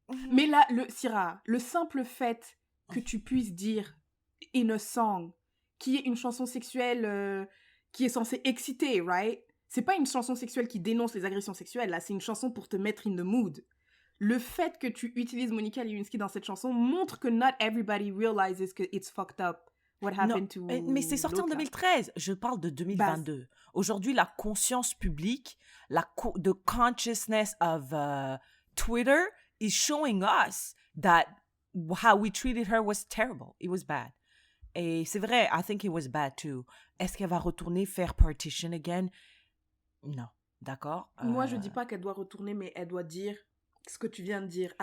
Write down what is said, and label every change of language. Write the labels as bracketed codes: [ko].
[fr] Mais là, Syrah, le simple fait que tu puisses dire « [en] in a song [fr] », qui est une chanson sexuelle qui est censée exciter, [en] right? [fr] C'est pas une chanson sexuelle qui dénonce les agressions sexuelles, là, c'est une chanson pour te mettre [en] in the mood. [fr] Le fait que tu utilises Monica Lewinsky dans cette chanson montre que [en] not everybody realizes [fr] que [en] it's fucked up. What happened to... [fr] Mais c'est sorti en 2013. Je parle de 2022. Aujourd'hui, la conscience publique, [en] the consciousness of Twitter is showing us that how we treated her was terrible. It was bad. [fr] Et c'est vrai, [en] I think it was bad too. [fr] Est-ce qu'elle va retourner faire Partition [en] again? [fr] Non. D'accord? Moi, je dis pas qu'elle doit retourner, mais elle doit dire ce que tu viens de dire.